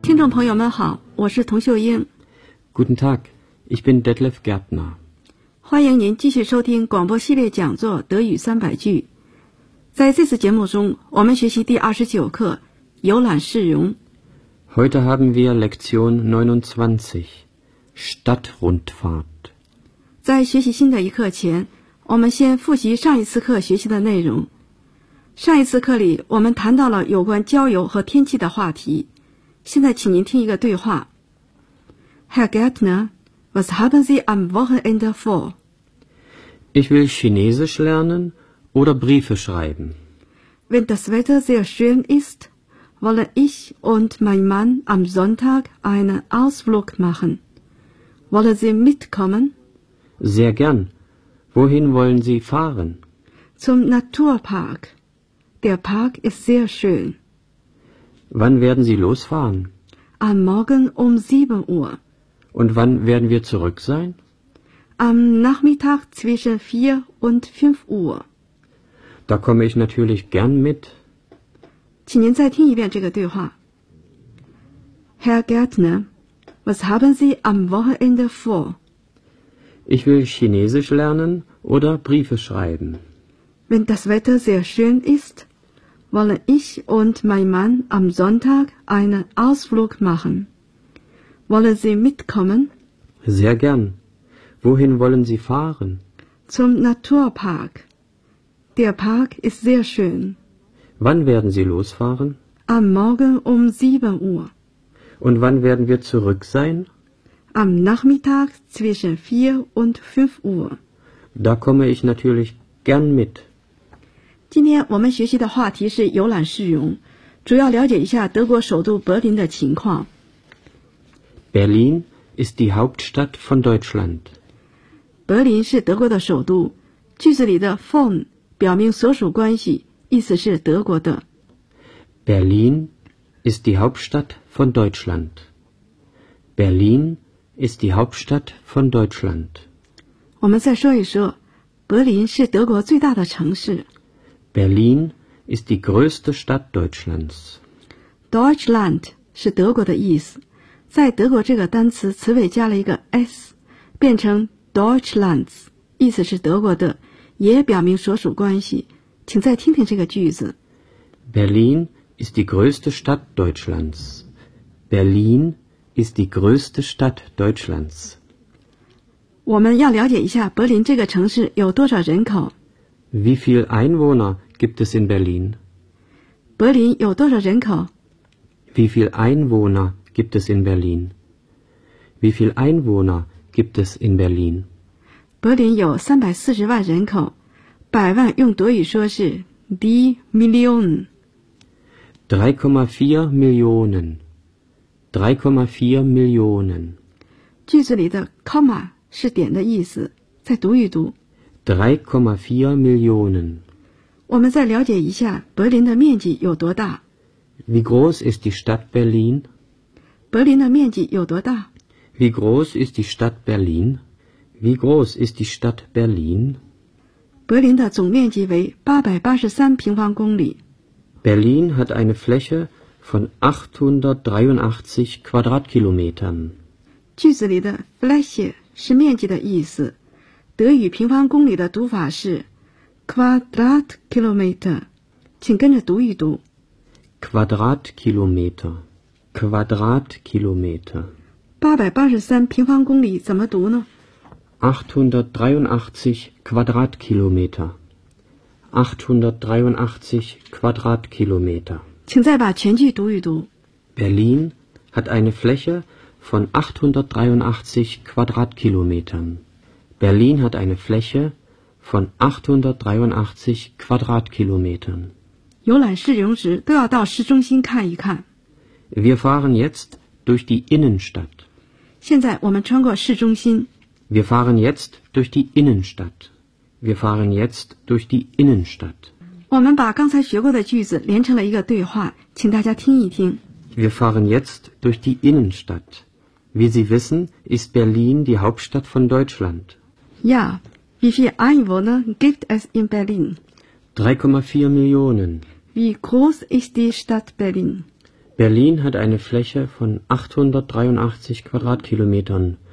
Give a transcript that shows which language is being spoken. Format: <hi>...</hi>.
<zh>朋友们好，我是童秀英。</zh> <de>Guten Tag, ich bin Detlef Gärtner。</de> <zh>欢迎您继续收听广播系列讲座《德语三百句》。在这次节目中，我们学习第29课《游览市容》。 Heute haben wir Lektion 29, Stadtrundfahrt。在学习新的一课前，我们先复习上一次课学习的内容。上一次课里，我们谈到了有关郊游和天气的话题。现在请您听一个对话。</zh> <de>Herr Gärtner, was haben Sie am Wochenende vor? Ich will Chinesisch lernen oder Briefe schreiben. Wenn das Wetter sehr schön ist, wollen ich und mein Mann am Sonntag einen Ausflug machen. Wollen Sie mitkommen? Sehr gern. Wohin wollen Sie fahren? Zum Naturpark. Der Park ist sehr schön. Wann werden Sie losfahren? Am Morgen um 7 Uhr. Und wann werden wir zurück sein? Am Nachmittag zwischen 4 und 5 Uhr. Da komme ich natürlich gern mit.</de> <zh>请您再听一遍这个对话。</zh> <de>Herr Gärtner, was haben Sie am Wochenende vor? Ich will Chinesisch lernen oder Briefe schreiben. Wenn das Wetter sehr schön ist,wollen ich und mein Mann am Sonntag einen Ausflug machen. Wollen Sie mitkommen? Sehr gern. Wohin wollen Sie fahren? Zum Naturpark. Der Park ist sehr schön. Wann werden Sie losfahren? Am Morgen um 7 Uhr. Und wann werden wir zurück sein? Am Nachmittag zwischen 4 und 5 Uhr. Da komme ich natürlich gern mit.</de> <zh>今天我们学习的话题是游览市容，主要了解一下德国首都柏林的情况。</zh> <de>Berlin ist die Hauptstadt von Deutschland.</de> <zh>柏林是德国的首都。句子里的 von 表明所属关系，意思是德国的。</zh> <de>Berlin ist die Hauptstadt von Deutschland. Berlin ist die Hauptstadt von Deutschland.</de> <zh>我们再说一说，柏林是德国最大的城市。</zh> <de>Berlin ist die größte Stadt Deutschlands.</de> <zh>Deutschland 是德国的意思，在德国这个单词词尾加了一个 s， 变成 Deutschlands， 意思是德国的，也表明所属关系。请再听听这个句子。</zh> <de>Berlin ist die größte Stadt Deutschlands. Berlin ist die größte Stadt Deutschlands.</de> <zh>我们要了解一下柏林这个城市有多少人口。</zh> <de>Wie viele Einwohner gibt es in Berlin?</de> <zh>Berlin 有多少人口?</zh> <de>Wie viele Einwohner gibt es in Berlin? Wie viele Einwohner gibt es in Berlin?</de> <zh>柏林有340万人口，百万用德语说是 die Million。</zh> <de>3,4 Millionen。 3,4 Millionen。</de> <zh>句子里的 comma 是点的意思，再读一读。</zh> <de>3,4 Millionen。</de> <zh>我们再了解一下柏林的面积有多大。</zh> <de>Wie groß ist die Stadt Berlin?</de> <zh>柏林的面积有多大？</zh> <de>Wie groß ist die Stadt Berlin? Wie groß ist die Stadt Berlin?</de> <zh>柏林的总面积为883平方公里。</zh> <de>Berlin hat eine Fläche von 883 Quadratkilometern.</de> <zh>句子里的 Fläche 是面积的意思。德语平方公里的读法是 Quadratkilometer. 请跟着读一读。</zh> <de>Quadratkilometer. Quadratkilometer.</de> <zh>883平方公里怎么读呢？</zh> <de>883 Quadratkilometer. 883 Quadratkilometer.</de> <zh>请再把全句读一读。</zh> <de>Berlin hat eine Fläche von 883 Quadratkilometern. Berlin hat eine Fläche von 883 Quadratkilometern.</de> <zh>游览市容时都要到市中心看一看。</zh> <de>Wir fahren jetzt durch die Innenstadt.</de> <zh>现在我们穿过市中心。</zh> <de>Wir fahren jetzt durch die Innenstadt. Wir fahren jetzt durch die Innenstadt.</de> <zh>我们把刚才学过的句子连成了一个对话，请大家听一听。</zh> <de>Wir fahren jetzt durch die Innenstadt. Wie Sie wissen, ist Berlin die Hauptstadt von Deutschland. Ja, wie viele Einwohner gibt es in Berlin? 3,4 Millionen. Wie groß ist die Stadt Berlin? Berlin hat eine Fläche von 883 Quadratkilometern.</de>